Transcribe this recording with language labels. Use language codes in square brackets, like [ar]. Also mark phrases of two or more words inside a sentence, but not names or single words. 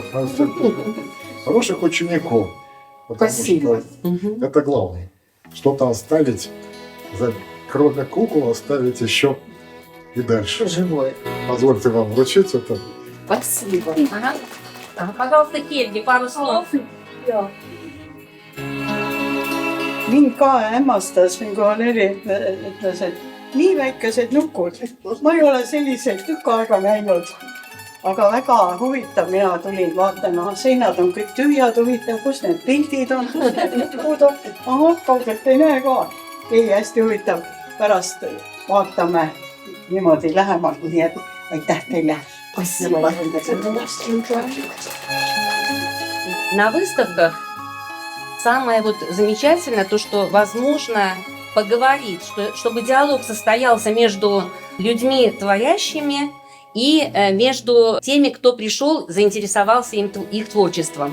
[ru] Хороших учеников. Спасибо. Что это главное. Что-то оставить, кроме кукол, оставить еще и дальше. Живой. Позвольте вам вручить это. Спасибо. Пожалуйста, Хельги, пару слов. [et] Mind ka hämmastas, kui Valeri ütles, et nii väikesed nukud. Ma ei ole selliseid tükk aega näinud. Aga väga huvitav, mina tulin vaatama, seinad on kõik tühjad, huvitav, kus need pildid on, kus need nukud on. Ahah, kaugelt ei näe ka. Ei, hästi huvitav. Pärast vaatame niimoodi lähemalt, nii et aitäh teile. [ru] Спасибо. На выставках самое замечательное то, что возможно поговорить, чтобы диалог состоялся между людьми творящими и между теми, кто пришел, заинтересовался их творчеством.